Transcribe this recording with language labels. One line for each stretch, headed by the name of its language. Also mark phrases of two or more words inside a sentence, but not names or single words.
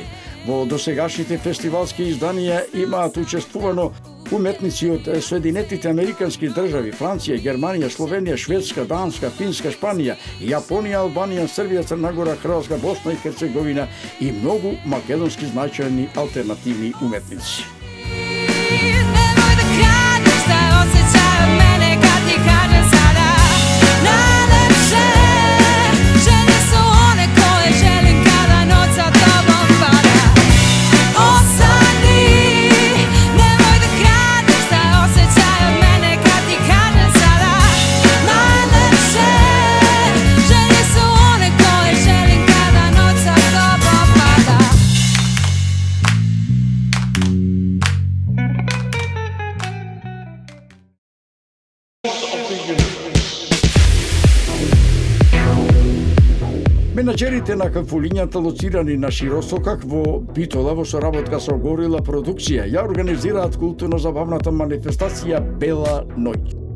Macedonian: Во досегашните фестивалски изданија имаат учествувано уметници од Соединетите Американски држави, Франција, Германија, Словенија, Шведска, Данска, Финска, Шпанија, Јапонија, Албанија, Србија, Црна Гора, Хрватска, Босна и Херцеговина и многу македонски значајни алтернативни уметници.
Serbian: Nemoj da kradeš šta osjećaj od mene kad ti kažem sada najlepše želje su one koje želim kada noć sa tobom pada. Ostani, nemoj da kradeš šta osjećaj od mene kad ti kažem sada najlepše želje su one koje želim kada noć sa tobom pada.
Macedonian: Менаџерите на кафулињата лоцирани на Широсокак во Битола во соработка со Горила продукција ја организираат културно-забавната манифестација Бела ноќ.